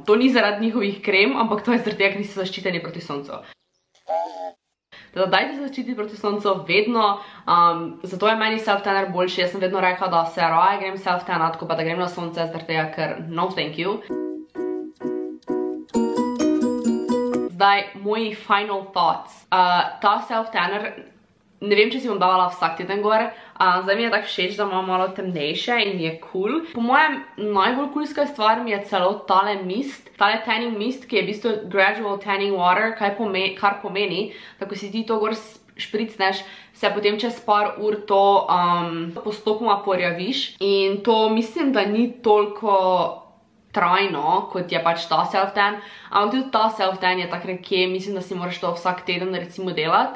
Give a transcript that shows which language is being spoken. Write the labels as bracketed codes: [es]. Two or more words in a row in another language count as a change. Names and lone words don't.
[sl] To ni zaradi njihovih krem, ampak to je zaradi tega, ker niste zaščiteni proti soncu. Da dajte se zaščititi proti soncu vedno, zato je meni self-tanner boljši. Jaz sem vedno rekla, da se raje grem self-tannat, ko pa da grem na sonce, zaradi tega, ker [en] no thank you. [sl] Zdaj, moji [en] final thoughts. [sl] Ta self-tanner, ne vem, če si bom davala vsak teden gor, zdaj mi je tako všeč, da ima malo temnejše in je cool. Po mojem najbolj coolska stvar mi je celo tale mist, tale [en] tanning mist, [sl] ki je v bistvu [en] gradual tanning water, [sl] kar pomeni, da ko si ti to gor špricneš, se potem čez par ur to postopoma porjaviš in to mislim, da ni toliko trajno, kot je pač ta self-tan, ampak tudi ta self-tan je tak nekje, mislim, da si moraš to vsak teden recimo delati.